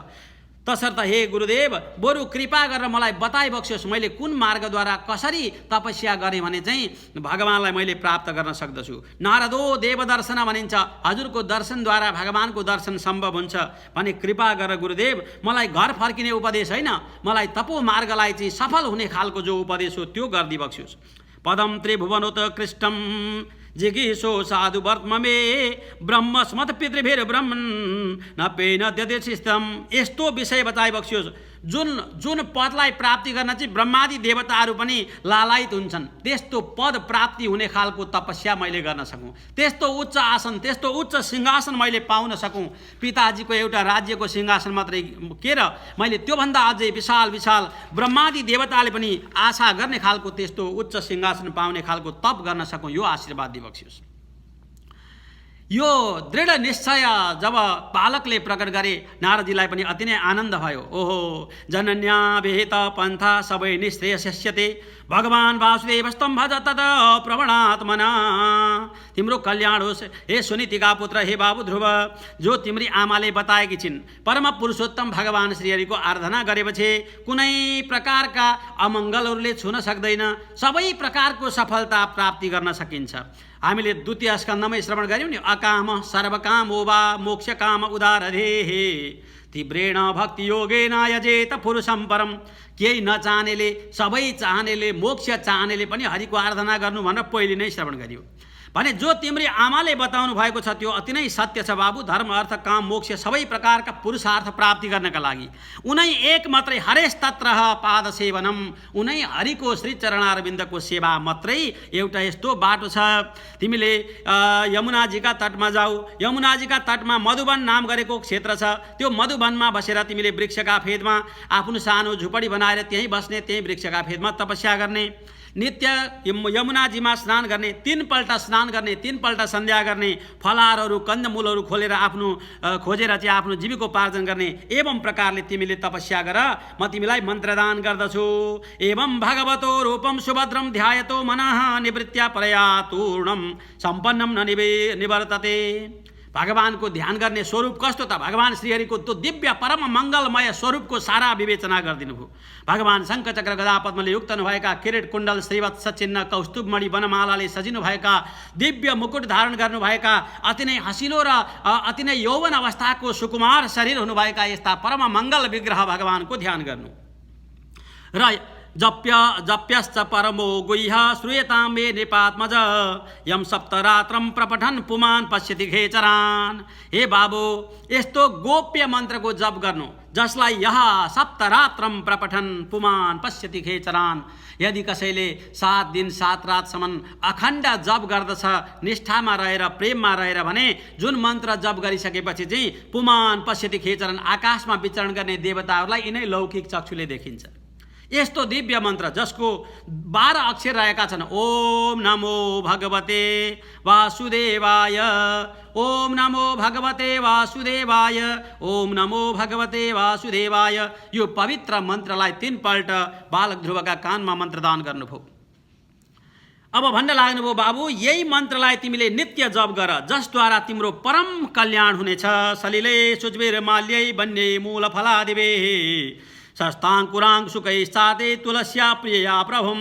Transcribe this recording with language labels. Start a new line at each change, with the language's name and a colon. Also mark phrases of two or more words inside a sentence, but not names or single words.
Nepali: तसर्थ हे गुरुदेव, बरु कृपा गरेर मलाई बताइबक्स्योस् मैले कुन मार्गद्वारा कसरी तपस्या गरेँ भने चाहिँ भगवानलाई मैले प्राप्त गर्न सक्दछु।
Sanskrit: नारदो देवदर्शन
Nepali: भनिन्छ, हजुरको दर्शनद्वारा भगवानको दर्शन सम्भव हुन्छ भने कृपा गरेर गुरुदेव मलाई घर फर्किने उपदेश होइन, मलाई तपो मार्गलाई चाहिँ सफल हुने खालको जो उपदेश हो त्यो गरिदिबक्स्योस्।
Sanskrit: पदम त्रिभुवनोत कृष्टम जिगीषो साधु वर्तमे ब्रह्मस्मत पितृभिर ब्रह्मन् नपेन द्यदेशिस्तम।
Nepali: यस्तो विषय बताइबक्स्योस् जुन पदलाई प्राप्ति गर्न चाहिँ ब्रह्मादि देवताहरू पनि लालायित हुन्छन्, त्यस्तो पद प्राप्ति हुने खालको तपस्या मैले गर्न सकूँ, त्यस्तो उच्च आसन, त्यस्तो उच्च सिंहासन मैले पाउन सकूँ। पिताजीको एउटा राज्यको सिंहासन मात्रै के र, मैले त्योभन्दा अझै विशाल विशाल ब्रह्मादि देवताले पनि आशा गर्ने खालको त्यस्तो उच्च सिंहासन पाउने खालको तप गर्न सकूँ, यो आशीर्वाद दिबक्स्योस्। यो दृढ निश्चय जब बालकले प्रकट गरे, नारदजीलाई पनि अति नै आनन्द भयो।
Sanskrit: ओहो जनन्या विहित पन्था सबै निश्चय शिष्यते भगवान वासुदेवस्तम भज तद प्रवणात्मना।
Nepali: तिम्रो कल्याण होस् हे सुनीतिका पुत्र, हे बाबु ध्रुव, जो तिम्री आमाले बताएकी छिन् परम पुरुषोत्तम भगवान श्रीहरिको आराधना गरेपछि कुनै प्रकारका अमङ्गलहरूले छुन सक्दैन, सबै प्रकारको सफलता प्राप्ति गर्न सकिन्छ। हामीले द्वितीय स्कन्धमै श्रवण गऱ्यौँ नि,
Sanskrit: अकाम सर्वकाम वा मोक्ष काम उदारधेः तीव्रेण भक्ति योगेन यजेत पुरुषं परम।
Nepali: केही नचाहनेले, सबै चाहनेले, मोक्ष चाहनेले पनि हरिको आराधना गर्नु भनेर पहिले नै श्रवण गरियो। भने जो तिम्री आमाले बताउनु भएको छ त्यो अति नै सत्य छ बाबु। धर्म अर्थ काम मोक्ष सबै प्रकारका पुरुषार्थ प्राप्ति गर्नका लागि उनै एक मात्रै
Sanskrit: हरेश तत्रह पाद सेवनम,
Nepali: उनै हरिको श्री चरणारविन्दको सेवा मात्रै एउटा यस्तो बाटो छ। तिमीले यमुनाजीका तटमा जाऊ, यमुनाजीका तटमा मधुवन नाम गरेको क्षेत्र छ। त्यो मधुवनमा बसेर तिमीले वृक्षका फेदमा आफ्नो सानो झुपडी बनाएर त्यहीँ बस्ने, त्यही वृक्षका फेदमा तपस्या गर्ने, नित्य यमुनाजीमा स्नान गर्ने, 3 पल्ट स्नान गर्ने, 3 पल्ट सन्ध्या गर्ने, फलाहारहरू कन्दमूलहरू खोलेर खोजेर चाहिँ आफ्नो जीविकोपार्जन गर्ने। एवं प्रकारले तिमीले तपस्या गर, म तिमीलाई मन्त्रदान गर्दछु।
Sanskrit: एवं भगवतो रूपम सुभद्रम ध्यायतो मनः निवृत्त्या परया तूर्णम सम्पन्नम न निवर्तते।
Nepali: भगवानको ध्यान गर्ने स्वरूप कस्तो त? भगवान श्रीहरिको त्यो दिव्य परम मङ्गलमय स्वरूपको सारा विवेचना गरिदिनु भयो। भगवान शङ्खचक्र गदा पद्मले युक्त हुनुभएका, किरीट कुण्डल श्रीवत्स चिन्ह कौस्तुभमणि वनमालाले सजिनु भएका, दिव्य मुकुट धारण गर्नुभएका, अति नै हसिलो र अति नै यौवन अवस्थाको सुकुमार शरीर हुनुभएका यस्ता परम मङ्गल विग्रह भगवानको ध्यान गर्नु।
Sanskrit: र जप्यश्च परमो गुह्य श्रूयतां मे नृपात्मज यम सप्तरात्रम प्रपठन पुमान पश्यति खेचरान।
Nepali: हे बाबु, यस्तो गोप्य मन्त्रको जप गर्नु जसलाई यहाँ
Sanskrit: सप्तरात्रम प्रपठन पुमान पश्यति खेचरान।
Nepali: यदि कसैले 7 दिन 7 रातसम्म अखण्ड जप गर्दछ निष्ठामा रहेर, प्रेममा रहेर भने जुन मन्त्र जप गरिसकेपछि चाहिँ
Sanskrit: पुमान पश्यति खेचरान,
Nepali: आकाशमा विचरण गर्ने देवताहरूलाई यिनै लौकिक चक्षुले देखिन्छ। यस्तो दिव्य मन्त्र जसको 12 अक्षर रहेका छन्।
Sanskrit: ओम नमो भगवते वासुदेवाय, ओम नमो भगवते वासुदेवाय, ओम नमो भगवते वासुदेवाय।
Nepali: यो पवित्र मन्त्रलाई 3 पल्ट बालक ध्रुवका कानमा मन्त्रदान गर्नुभयो। अब भन्न लाग्नुभयो, बाबु यही मन्त्रलाई तिमीले नित्य जप गर, जसद्वारा तिम्रो परम कल्याण हुनेछ।
Sanskrit: सलिले सुजबीर माल्यै वन्यै मूल फलादिवे शस्ताङ्कुराङ सुकैश्चाते तुलस्या प्रिया प्रभुम।